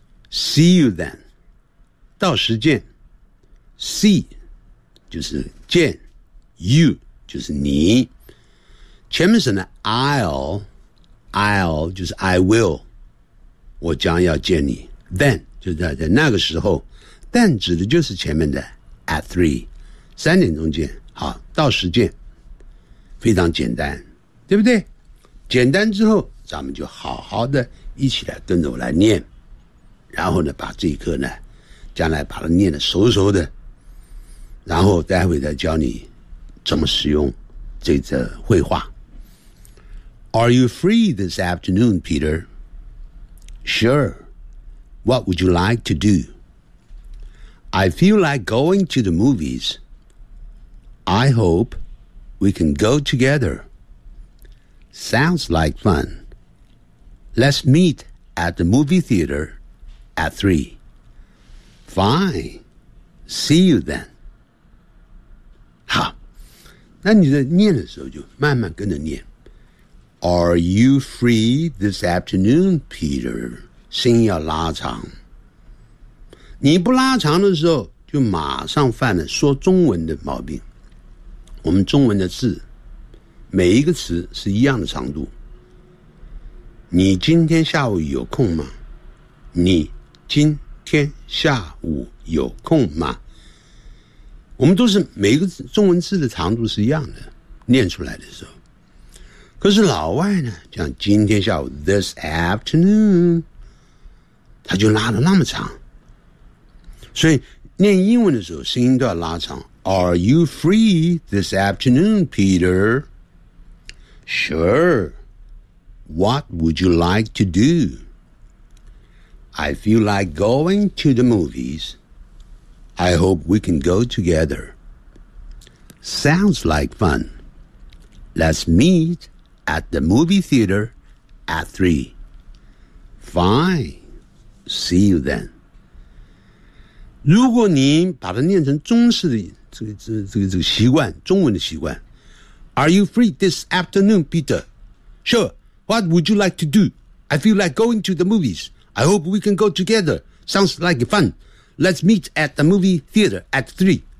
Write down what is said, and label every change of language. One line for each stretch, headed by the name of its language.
English: See you then，
Chinese: 到时见。 See 就是见 ，you 就是你。前面省的 I'll 就是 I will， 我将要见你。 Then 就在那个时候。但指的就是前面的 at 3， 三点钟见，好，到时见，非常简单，对不对？简单之后咱们就好好的一起来跟着我来念，然后呢把这一课呢将来把它念得熟熟的，然后待会再教你怎么使用这则绘画。
English: Are you free this afternoon, Peter? Sure. What would you like to doI feel like going to the movies. I hope we can go together. Sounds like fun. Let's meet at the movie theater at 3. Fine. See you then.
Chinese: 好，那你在念的时候就慢慢跟着念。
English: Are you free this afternoon, Peter?
Chinese: 声音要拉长。你不拉长的时候就马上犯了说中文的毛病，我们中文的字每一个词是一样的长度。你今天下午有空吗？你今天下午有空吗？我们都是每一个中文字的长度是一样的，念出来的时候。可是老外呢讲今天下午
English: this afternoon，
Chinese: 他就拉得那么长，所以念英文的时候声音都要拉长。
English: Are you free this afternoon, Peter? Sure. What would you like to do? I feel like going to the movies. I hope we can go together. Sounds like fun. Let's meet at the movie theater at 3. Fine. See you then.
Chinese: 如果你把它念成中式的这个习惯，中文的习惯。
English: Are you free this afternoon, Peter? Sure. What would you like to do? I feel like going to the movies. I hope we can go together. Sounds like fun. Let's meet at the movie theater at 3.